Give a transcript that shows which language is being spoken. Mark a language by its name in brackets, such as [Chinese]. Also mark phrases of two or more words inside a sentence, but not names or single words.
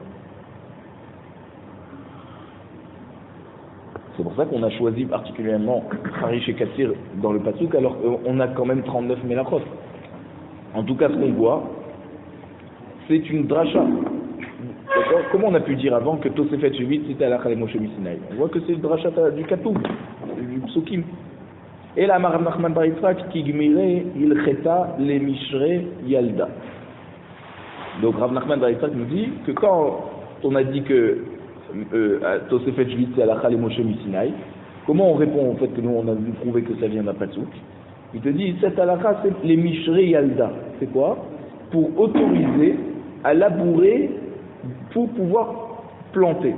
[French] C'est pour ça qu'on a choisi particulièrement Charish et Katir dans le pasuk, alors qu'on a quand même 39 Melachot. En tout cas, ce qu'on voit, c'est une dracha. D'accord? Comment on a pu dire avant que [Hebrew] תוספת שביעית [French] c'était [Hebrew] הלכה למשה מסיני? [French] On voit que c'est le dracha du Katoub, du Psukim. Et là, [Aramaic] Rav Nachman bar Yitzchak qui גמירי הלכתא ל משרי ילדה. [French] Donc Rav Nachman bar Yitzchak nous dit que quand on a dit que [Hebrew] תוספת שביעית [French] c'est [Hebrew] הלכה למשה מסיני, [French] comment on répond au fait que nous on a vu prouver que ça vient d'un pasuk? Il te dit cette Halacha c'est les [Aramaic] משרי ילדה. [French] C'est quoi? Pour autoriser à labourer pour pouvoir planter.